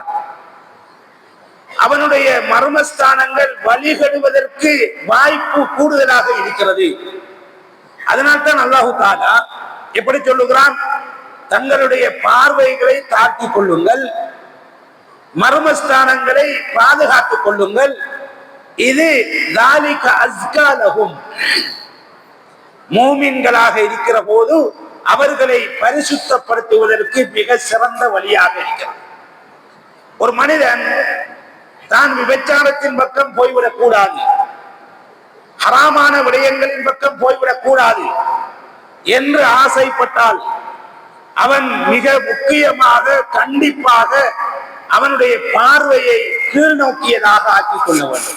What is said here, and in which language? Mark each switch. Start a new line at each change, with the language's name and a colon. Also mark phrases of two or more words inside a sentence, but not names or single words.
Tamil: அவனுடைய மர்மஸ்தானங்கள் வழிகெடுவதற்கு வாய்ப்பு கூடுதலாக இருக்கிறது. அதனால்தான் அல்லாஹு தஆலா எப்படி சொல்லுகிறான், தங்களுடைய பார்வைகளை தாழ்த்திக் கொள்ளுங்கள், மர்மஸ்தானங்களை பாதுகாத்துக் கொள்ளுங்கள்.
Arabic: இது ذَلِكَ أَزْكَى لَهُمْ.
Tamil: மூமின்களாக இருக்கிற போது அவர்களை பரிசுத்தப்படுத்துவதற்கு மிக சிறந்த வழியாக இருக்கிறது. ஒரு மனிதன் தான் விபச்சாரத்தின் பக்கம் போய்விடக் கூடாது, ஹராமான விடயங்களின் பக்கம் போய்விடக் கூடாது என்று ஆசைப்பட்டால் அவன் மிக முக்கியமாக கண்டிப்பாக அவனுடைய பார்வையை கீழ் நோக்கியதாக ஆக்கிக் கொள்ள வேண்டும்.